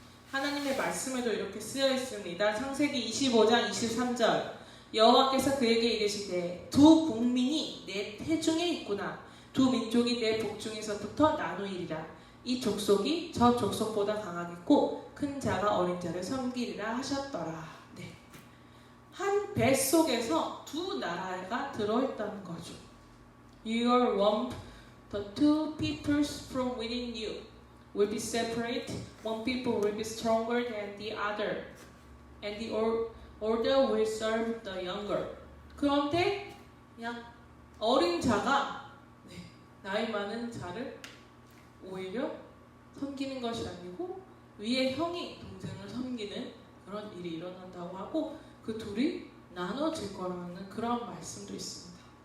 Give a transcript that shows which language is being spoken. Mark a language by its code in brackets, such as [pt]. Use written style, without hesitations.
[ko] 하나님의 말씀에도 이렇게 쓰여 있습니다. 창세기 25장 23절 여호와께서 그에게 이르시되 두 국민이 내 태중에 있구나. 두 민족이 내 복중에서부터 나누이리라. 이 족속이 저 족속보다 강하겠고 큰 자가 어린 자를 섬기리라 하셨더라. 한 뱃속에서 두 나라가 들어있다는 거죠. [en] Your womb, the two peoples from within you will be separate. One people will be stronger than the other, and the older will serve the younger. [ko] 그런데 그냥 어린 자가 나이 많은 자를 오히려 섬기는 것이 아니고 위에 형이 동생을 섬기는 그런 일이 일어난다고 하고 그 둘이 나눠질 거라는 그런 말씀도 있습니다.